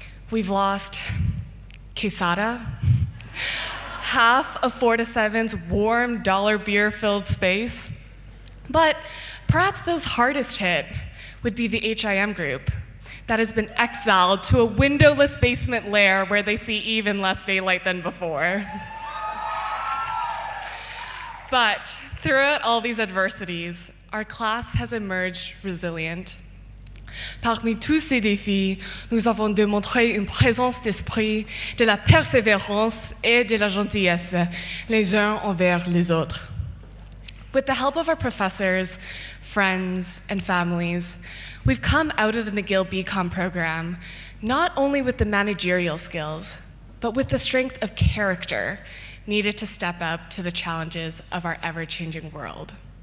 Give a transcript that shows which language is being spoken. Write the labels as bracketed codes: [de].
[en] We've lost Quesada, half of 4 to 7's warm dollar beer-filled space, but perhaps those hardest hit would be the HIM group that has been exiled to a windowless basement lair where they see even less daylight than before. But throughout all these adversities, our class has emerged resilient. [fr] Parmi tous ces défis, nous avons démontré une présence d'esprit, de la persévérance et de la gentillesse les uns envers les autres. [en] With the help of our professors, friends, and families, we've come out of the McGill BCom program not only with the managerial skills, but with the strength of character needed to step up to the challenges of our ever-changing world.